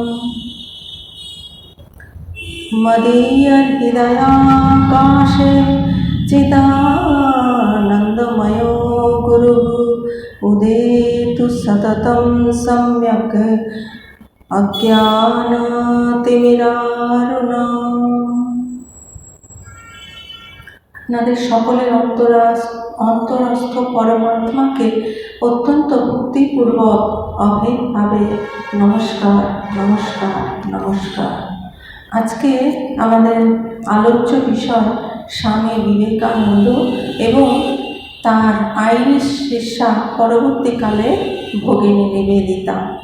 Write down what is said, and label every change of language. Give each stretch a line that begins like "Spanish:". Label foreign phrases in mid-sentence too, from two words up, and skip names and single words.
Sanskrit: मदीय हृदयाकाशे चिदानन्दमयो गुरुः उदेतु सततं सम्यक् अज्ञानतिमिरारुणम्।
Bangla: আপনাদের সকলের অন্তরস্থ পরমাত্মাকে অত্যন্ত ভক্তিপূর্বক অভেদভাবে নমস্কার নমস্কার নমস্কার। আজকে আমাদের আলোচ্য বিষয় স্বামী বিবেকানন্দ এবং তার আইরিশ শিষ্যা পরবর্তীকালে ভগিনী নিবেদিতা।